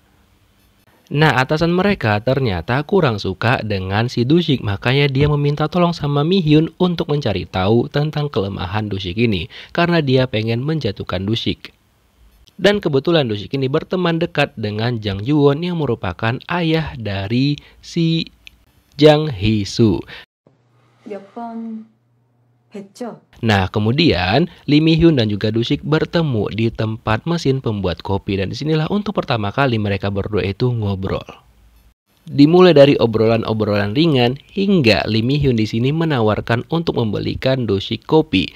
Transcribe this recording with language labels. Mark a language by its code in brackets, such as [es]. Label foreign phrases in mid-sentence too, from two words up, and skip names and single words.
[id] Nah, atasan mereka ternyata kurang suka dengan si Dushik, makanya dia meminta tolong sama Mi-hyun untuk mencari tahu tentang kelemahan Dushik ini karena dia pengen menjatuhkan Dushik. Dan kebetulan Dushik ini berteman dekat dengan Jang Ju-won yang merupakan ayah dari si Jang Hee-soo. [ko] 몇 번 뵀죠? [id] Nah, kemudian Lee Mi-hyun dan juga Dushik bertemu di tempat mesin pembuat kopi dan disinilah untuk pertama kali mereka berdua itu ngobrol. Dimulai dari obrolan-obrolan ringan hingga Lee Mi-hyun di sini menawarkan untuk membelikan Dushik kopi.